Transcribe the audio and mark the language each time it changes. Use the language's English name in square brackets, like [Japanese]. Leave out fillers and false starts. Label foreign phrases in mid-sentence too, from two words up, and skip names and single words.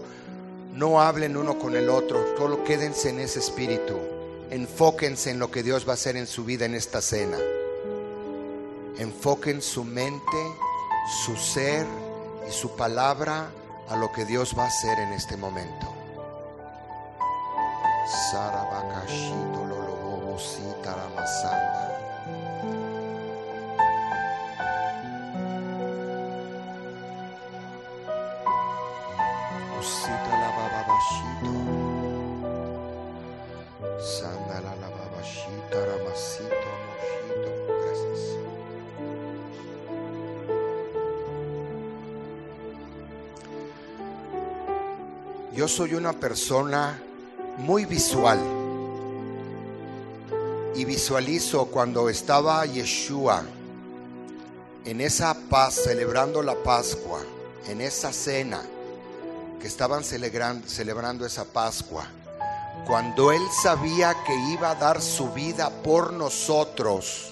[Spanish] No hablen uno con el otro, solo quédense en ese espíritu. Enfóquense en lo que Dios va a hacer en su vida en esta cena. Enfoquen su mente, su ser y su palabra a lo que Dios va a hacer en este momento. Sarabakashito lolobobo sitaramasanda. Usita la bababashito. Sandala la babashita ramasito moshito. Gracias. Yo soy una persona muy visual y visualizo cuando estaba Yeshua en esa paz, celebrando la Pascua, en esa cena que estaban celebrando esa Pascua, cuando Él sabía que iba a dar su vida por nosotros.